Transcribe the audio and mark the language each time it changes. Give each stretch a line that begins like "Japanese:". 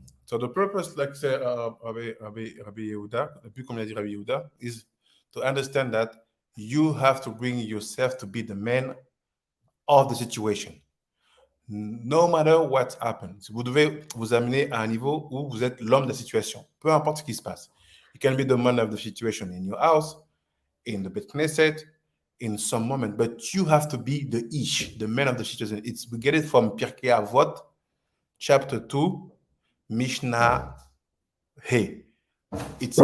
English: So the purpose, like say Rabbi Yehuda,
French: depuis comme il a dit Rabbi Yehuda,
English: is to understand that you have to bring yourself to be the man of the situation. No matter what happens,
French: vous devez vous amener à un niveau où vous êtes l'homme de la situation. Peu importe ce qui se passe.
English: You can be the man of the situation in your house, in the Beit Knesset, in some moment, but you have to be the ish, the man of the situation. We get it from Pirkei Avot, chapter 2, Mishnah Hey. It's